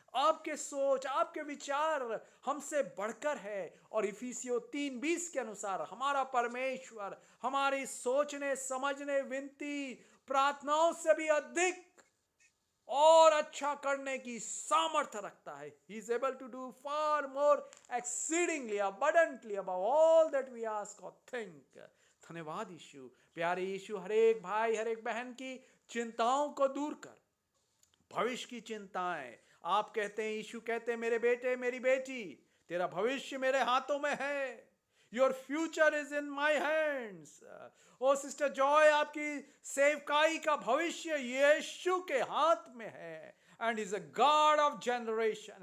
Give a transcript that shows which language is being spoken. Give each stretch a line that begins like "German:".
Hindi: आपके सोच, आपके विचार हमसे बढ़कर है। और इफिसियों 3:20 के अनुसार हमारा परमेश्वर हमारी सोचने समझने विनती प्रार्थनाओं से भी अधिक और अच्छा करने की सामर्थ्य रखता है।
English: He is able to do far more exceedingly abundantly above all that we ask or think.
Hindi: धन्यवाद यीशु। प्यारे यीशु, हर एक भाई हर एक बहन की चिंताओं को दूर कर। भविष्य की चिंताएं, आप कहते हैं, यीशु कहते हैं, मेरे बेटे मेरी बेटी, तेरा भविष्य मेरे हाथों में है।
English: Your future is in my hands.
Hindi: O sister Joy, आपकी सेवकाई का भविष्य यीशु के हाथ में है।
English: And he's a God of generation.